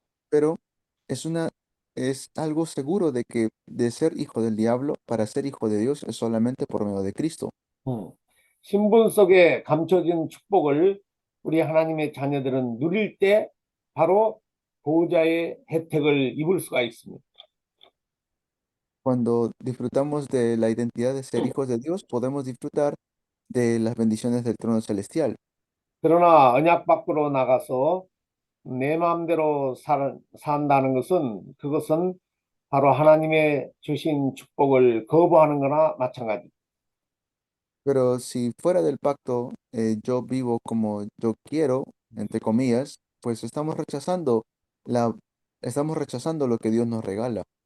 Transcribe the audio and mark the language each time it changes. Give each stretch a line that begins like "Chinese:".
Spanish: Pero es algo seguro de que de ser hijo del diablo para ser hijo de Dios es solamente por medio de Cristo.
Korean: 신분 속에 감춰진 축복을 우리 하나님의 자녀들은 누릴 때 바로 보호자의 혜택을 입을 수가 있습니다.
Spanish: Cuando disfrutamos de la identidad de ser hijos de Dios, podemos disfrutar de las bendiciones del trono celestial.
Korean: 그러나 언약 밖으로 나가서 내 마음대로 산다는 그것은 바로 하나님의 주신 축복을 거부하는 거나 마찬가지.
Spanish: Pero si fuera del pacto yo vivo como yo quiero, entre comillas, pues estamos rechazando lo que Dios nos regala.